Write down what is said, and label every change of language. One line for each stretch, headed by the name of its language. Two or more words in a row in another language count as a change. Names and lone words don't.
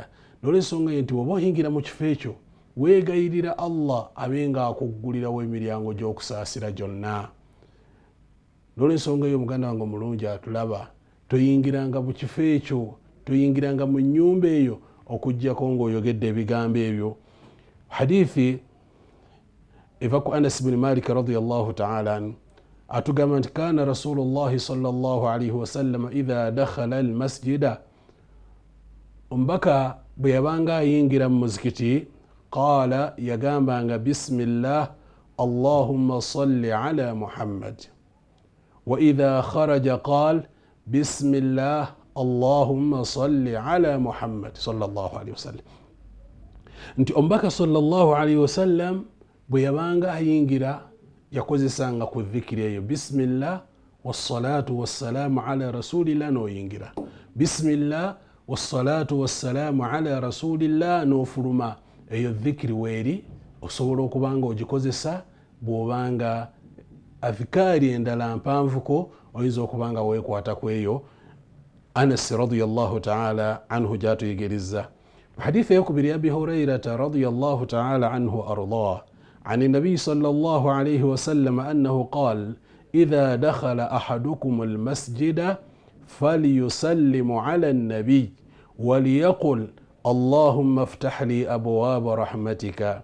Ganda: N'olw'ensonga nti oba oyingira mu kifo ekyo weegayirira Allah abe nga akuggulirawo emiryango gy'okusaasira gyonna. N'olw'ensonga eyo, muganda wange omulungi atulaba, toyingiranga mu kifo ekyo, toyingiranga mu nnyumba eyo okuggyako ng'oyogedde ebigambo ebyo. Hadithi eva ku
Arabic: Anas bin Malik رضي الله تعالى عنه
Ganda: atugamba nti
Arabic: كان رسول الله صلى الله عليه وسلم إذا دخل المسجد,
Ganda: omubaka bwe yabanga ayingira mu muzikiti,
Arabic: qaala, yagambanga بسم الله اللهم صل على محمد. وإذا خرج قال بسم الله اللهم صل على محمد صلى الله عليه وسلم.
Ganda: Nti omubaka
Arabic: صلى الله عليه وسلم
Ganda: bwe yabanga ayingira yakozesanga ku dhikiri eyo:
Arabic: بسم الله والصلاة والسلام على رسول الله, n'oyingira بسم الله والصلاة والسلام على رسول الله,
Ganda: n'ofuluma. Eyo dhikiri weeri osobola okuba nga ogikozesa bw'obanga adhikaari endala mpanvuko oyinza okuba nga weekwata ku eyo.
Arabic: Anas رضي الله تعالى عنه gyatuyigiriza حديث يكبر أبي هريرة رضي الله تعالى عنه وأرضاه عن النبي صلى الله عليه وسلم أنه قال: إذا دخل أحدكم المسجد فليسلم على النبي وليقل: اللهم افتح لي أبواب رحمتك.